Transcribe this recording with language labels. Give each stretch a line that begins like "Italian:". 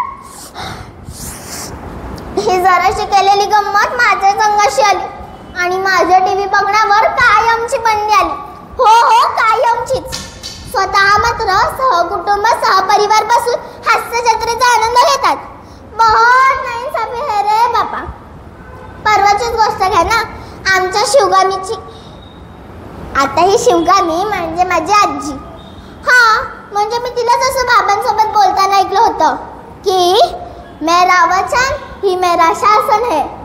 Marathi: ही जराशी केलेली गंमत माझ्या संगाशी आली आणि माझ्या टीव्ही बघण्यावर कायमची बंदी आली. हो कायमचीच. स्वतः मात्र सहकुटुंब सहपरिवार बसून हास्य जत्रेचा आनंद घेतात.
Hindi: बहुत नाइंसाफी है रे बापा.
Marathi: परवाचीच गोष्ट घ्या ना, आमच्या शिवगामीची. आता ही शिवगामी म्हणजे माझी आजी. हा म्हणजे मी तिला जसं बाबांसोबत बोलताना ऐकलं होतं की
Hindi: मेरा वचन ही मेरा शासन है.